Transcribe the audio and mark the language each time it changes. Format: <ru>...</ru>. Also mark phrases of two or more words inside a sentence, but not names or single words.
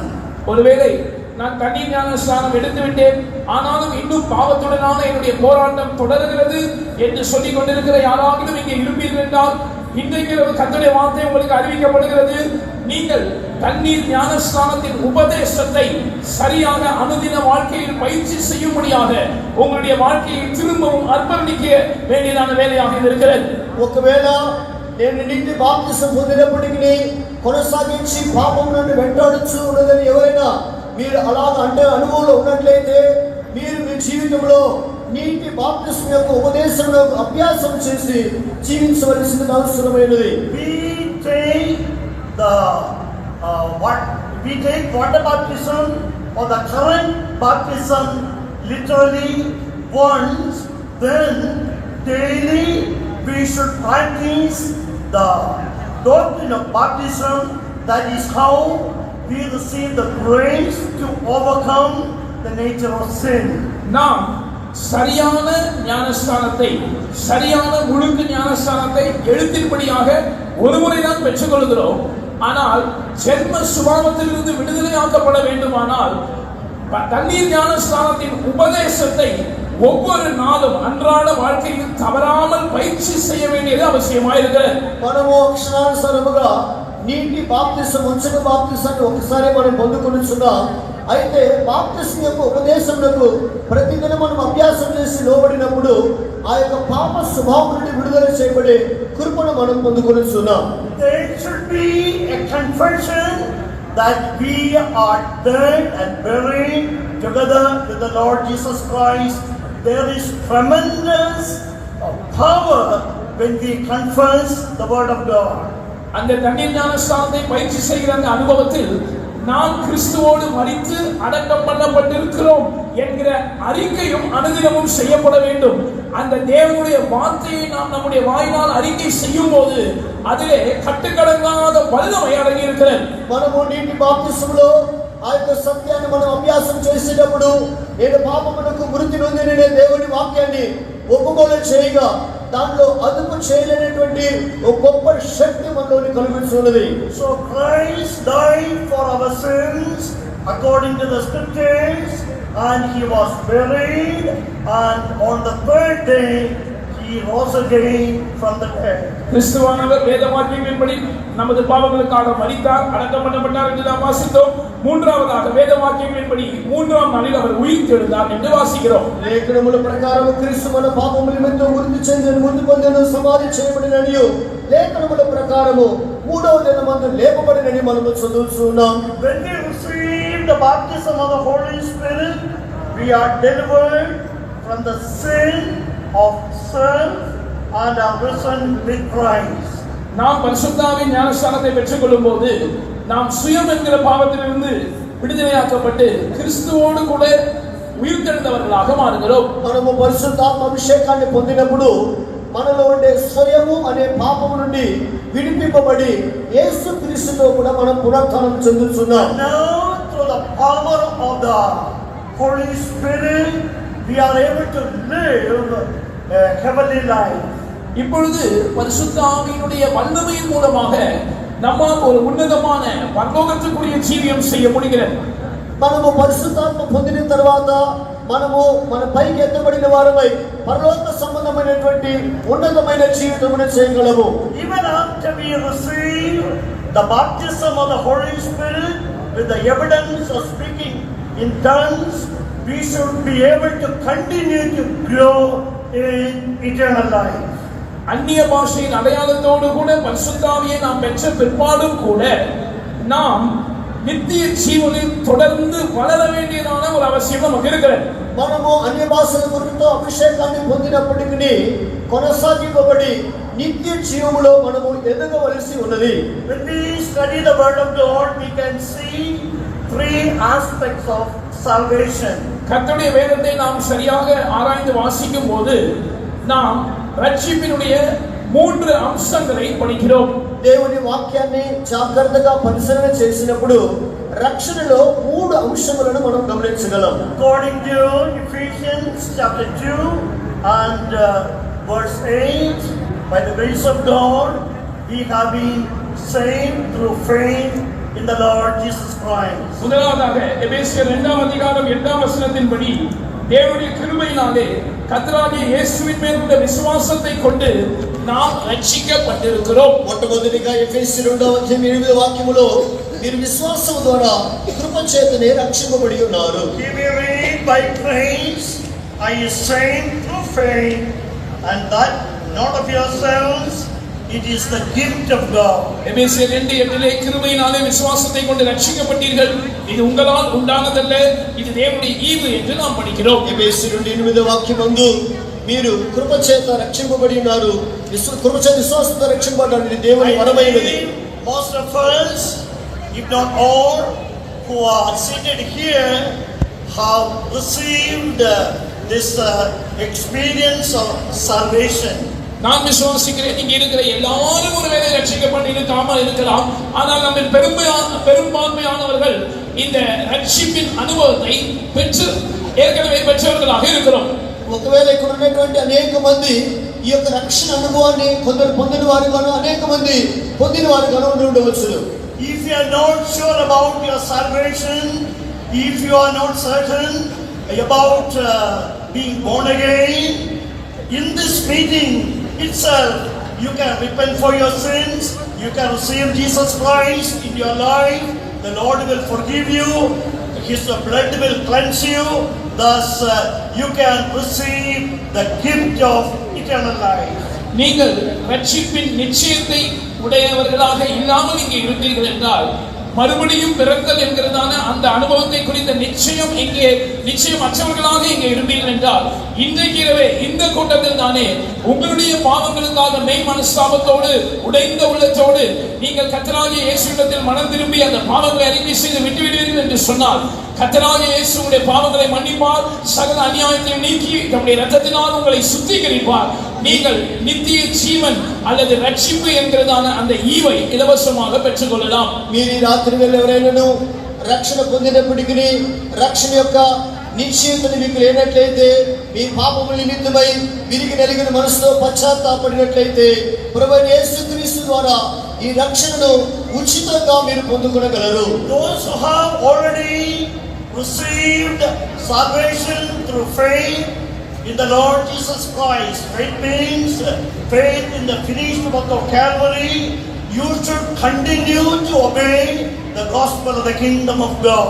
<ta>ஒருவேளை நான் தண்ணீர் ஞானஸ்நானம் எடுத்து விட்டேன், ஆனாலும் இன்னும் பாவத்துடனான என்னுடைய போராட்டம் தொடர்கிறது என்று சொல்லிக் கொண்டிருக்கிற யாராவது இங்கே இருப்பீர்கள் என்றால் இன்றைக்கு கர்த்தருடைய வார்த்தை உங்களுக்கு அறிவிக்கப்படுகிறது. நீங்கள் தண்ணீர் ஞானஸ்நானத்தின் உபதேசத்தை சரியாக அனுதின வாழ்க்கையில் பயிற்சி செய்யும்படியாக உங்களுடைய வாழ்க்கையை திரும்பவும் அர்ப்பணிக்க வேண்டியதான வேலையாக இருக்கிறது.</ta> <te>ఒకవేళ నేను నీటి బాప్తిసం పొందినప్పటికీ కొనసాగించి పాపం నన్ను వెంటాడుచు ఉన్నదని ఎవరైనా మీరు అలాగ అంటే అనుభవంలో ఉన్నట్లయితే మీరు మీ జీవితంలో నీటి బాప్తిసం యొక్క ఉపదేశంలో అభ్యాసం చేసి జీవించవలసిన అవసరమైనది.</te> <en>We take water baptism or the current baptism literally once, then daily we should practice the doctrine of baptism. That is how we receive the grace to overcome the nature of sin.</en> <ta>நாம் சரியான ஞானஸ்நானத்தை, சரியான முழுக்க ஞானஸ்நானத்தை எழுத்தின்படியாக ஒருமுறை தான் பெற்றுக்கொள்கிறோம். ஆனால் ஜென்ம சுபாவத்திலிருந்து விடுதலையாக்கப்பட வேண்டுமானால் தண்ணீர் ஞானஸ்நானத்தின் உபதேசத்தை ஒவ்வொரு நாளும் அன்றாட வாழ்க்கையில் தவறாமல் பயிற்சி செய்ய வேண்டியது அவசியமாயிருக்கிறது.</ta> <te>మనము అక్షరానుసారముగా నీటి బాప్తిసం ఉంచిన బాప్తిసాన్ని ఒకసారి మనం పొందుకొనిచున్నాం. అయితే బాప్తిసం యొక్క ఉపదేశములకు ప్రతిదినం మనం అభ్యాసం చేసి లోబడినప్పుడు ఆ యొక్క పాప స్వభావం నుండి విడుదల చేయబడే కృపను మనం పొందుకొనిచున్నాం.</te> <en>There should be a confession that we are dead and buried together with the Lord Jesus Christ. There is tremendous power when we confess the word of God.</en> <ta>அந்த தண்ணீர் ஞானஸ்நானத்தை பயிற்சி செய்கிற அந்த அனுபவத்தில் நாம் கிறிஸ்துவோடு மரித்து அடக்கம் பண்ணப்பட்டிருக்கிறோம் என்கிற அறிக்கையும் அனுதினமும் செய்யப்பட வேண்டும். அந்த தேவனுடைய வார்த்தையை நாம் நம்முடைய வாயினால் அறிக்கை செய்யும் போது அதிலே கட்டுக்கடங்காத வல்லமை அடங்கி இருக்கிறது.</ta> <te>మనము నీటి బాప్తిసంలో ఆ యొక్క సత్యాన్ని మనం అభ్యాసం చేసేటప్పుడు నేను పాపమునకు మృతి నొందిన దేవుని వాక్యాన్ని ఒప్పుకోలు చేయగా దానిలో అదుపు చేయలేనటువంటి ఒక గొప్ప శక్తి మనలోని కలుగుతున్నది.</te> <en>So Christ died for our sins according to the scriptures, and he was buried, and on the third day he rose again from the dead.</en> <ta>கிறிஸ்துவானவர் வேத வாக்கியங்களின்படி நமது பாவங்களுக்காக மரித்தார், அடக்கம் பண்ணப்பட்டார் என்று நாம் வாசித்தோம். மூன்றாவதாக வேத வாக்கியங்களின்படி மூன்றாம் நாளில் அவர் உயிர்த்தெழுந்தார் என்று வாசிக்கிறோம்.</ta> <te>లేఖనముల ప్రకారము క్రీస్తు మన పాపముల నిమిత్తం మృతి చెందిన ముందు పొందిన సమాధి చేయబడిననియు లేఖనముల ప్రకారము మూడవ దినమందు లేపబడినని మనము చదువుతున్నాం.</te> <en>When we receive the baptism of the Holy Spirit, we are delivered from the sin of self and are risen with Christ.</en> <ta>நாம் பரிசுத்தாவின் ஞானஸ்நானத்தை பெற்றுக்கொள்ளும் போது நாம் சுயம் என்கிற பாவத்திலிருந்து விடுதலையாக்கப்பட்டு கிறிஸ்துவோடு கூட உயிர்த்தெழுந்தவர்களாக மாறுகிறோம்.</ta> <te>మనము పరిశుద్ధాత్మ అభిషేకాన్ని పొందినప్పుడు మనలో ఉండే స్వయము అనే పాపము నుండి విడిపింపబడి యేసుక్రీస్తుతో కూడా మనం పునరుత్థానం చెందుతున్నాం.</te> <en>Now through the power of the Holy Spirit we are able to live a heavenly life.</en> <ta>இப்பொழுது பரிசுத்த ஆவியினுடைய வல்லமையின் மூலமாக நம்மால் ஒரு உன்னதமான பரலோகத்துக்குரிய ஜீவியம் செய்ய முடிகிறது.</ta> <te>మనము పరిశుద్ధాత్మ పొందిన తర్వాత మనము మన పైకి ఎత్తబడిన వారమై పరలోక సంబంధమైనటువంటి ఉన్నతమైన జీవితమును చేయగలము.</te> <en>Even after we receive the baptism of the Holy Spirit with the evidence of speaking in tongues, we should be able to continue to grow in eternal life.</en> <ta>அந்நிய பாஷையின் அடையாளத்தோடு கூட பரிசுத்த ஆவியை நாம் பெற்ற பிற்பாடும் கூட நாம் நித்திய ஜீவனில் தொடர்ந்து வளர வேண்டியதான ஒரு அவசியம் நமக்கு இருக்கிறது.</ta> <te>మనము అన్య భాషల గురుతో అభిషేకాన్ని పొందినప్పటికీ కొనసాగింపబడి నిత్య జీవములో మనము ఎదగవలసి ఉన్నది.</te> <en>When we study the word of God, we can see three aspects of salvation.</en> <ta>கர்த்தருடைய வேதத்தை நாம் சரியாக ஆராய்ந்து வாசிக்கும் போது நாம் ரட்சிப்பினுடைய மூன்று அம்சங்களை படிக்கிறோம்.</ta> <te>దేవుని వాక్యాన్ని జాగ్రత్తగా పరిశీలన చేసినప్పుడు రక్షణలో మూడు అంశములను మనం గమనించగలం.</te> <en>According to Ephesians chapter 2 and verse 8, by the grace of God we have been saved through faith in the Lord Jesus Christ.</en> <ta>முதலாவதாக எபேசியர் 2ஆம் அதிகாரம் 8ஆம் வசனத்தின்படி தேவனுடைய கிருபையினாலே கர்த்தராகிய இயேசுவின் மேல் உள்ள விசுவாசத்தை கொண்டு நாம் ரட்சிக்கப்பட்டிருக்கிறோம்.</ta> <te>మొట్టమొదటిగా ఎఫెసీ 2వ అధ్యాయం 8వ వాక్యములో మీరు విశ్వాసం ద్వారా కృప చేతనే రక్షింపబడి ఉన్నారు.</te> <en>Here we read, by grace are you saved through faith, and that not of yourselves, it is the gift of God.</en> <ta>எபேசியர் 2:8 கிருபையினாலே விசுவாசத்தை கொண்டு ரட்சிக்கப்பட்டீர்கள், இது உங்களால் உண்டானதல்ல, இது தேவனுடைய ஈவு என்று நாம் படிக்கிறோம்.</ta> <te>ఎఫెసీ 2:8వ వాక్యమందు మీరు కృప చేత రక్షింపబడి ఉన్నారు, కృప చేత విశ్వాసంతో రక్షింపబడ్డారు, ఇది దేవుని వరమైనది.</te> <en>Most of us, if not all, who are seated here have received this experience of salvation.</en> <ta>நான் விசுவாசிக்கிறேன், இங்க இருக்கிற எல்லாரும் ஒருவேளை ரட்சிக்கப்பட்டு இருக்காமல் இருக்கலாம். ஆனால் நம்ம பெரும்பான்மையானவர்கள் இந்த ரட்சிப்பின் அனுபவத்தை ஏற்கனவே பெற்றவர்களாக இருக்கிறோம்.</ta> <te>ఒకవేళ ఇక్కడ ఉన్నటువంటి అనేక మంది ఈ యొక్క రక్షణ అనుభవాన్ని కొందరు పొందిన వారుగాను అనేక మంది పొందిన వారుగాను ఉండవచ్చు.</te> <en>If you are not sure about your salvation, if you are not certain about being born again, in this meeting itself you can repent for your sins, you can receive Jesus Christ in your life, the Lord will forgive you, His blood will cleanse you, thus you can receive the gift of eternal life.</en> <ta>நீங்கள் ரட்சிப்பின் நிச்சயத்தை உடையவர்களாக இல்லாமல் இங்கே இருந்தீர்கள் என்றால் மறுபடியும் பிறத்தல் என்கிறதான அந்த அனுபவத்தை குறித்த நிச்சயம் அற்றவர்களாக இங்கே இருப்பீர்கள் என்றால் இன்றைக்கு இரவே இந்த கூட்டத்தில் தானே உங்களுடைய பாவங்களுக்காக மெய் மனஸ்தாபத்தோடு உடைந்த உள்ளத்தோடு நீங்கள் கர்த்தராகிய இயேசுவிடத்தில் மனம் திரும்பி அந்த பாவங்களை அறிக்கை செய்து விட்டுவிடுவீர்கள் என்று சொன்னால் கர்த்தராகிய இயேசுவுடைய பாவங்களை மன்னிப்பார், சகல அநியாயத்தையும் நீக்கி தம்முடைய இரத்தத்தினால் உங்களை சுத்திகரிப்பார். நீங்கள் நித்திய ஜீவன் அல்லது ரட்சிப்பு என்கிறதான அந்த ஈவை இலவசமாக பெற்றுக் கொள்ளலாம்.</ta> <te>మీరు ఈ రాత్రి వేళ ఎవరైనాను రక్షణ పొందినప్పటికీ రక్షణ యొక్క నిశ్చయితను మీకు లేనట్లయితే మీ పాపముల నిమిత్తమై విరిగి నలిగిన మనసుతో పశ్చాత్తాపడినట్లయితే ప్రభువైన యేసుక్రీస్తు ద్వారా ఈ రక్షణను ఉచితంగా మీరు పొందుకొనగలరు.</te> <en>Those who have already received salvation through faith in the Lord Jesus Christ. Faith means faith in the finished work of Calvary. You should continue to obey the gospel of the kingdom of God.</en>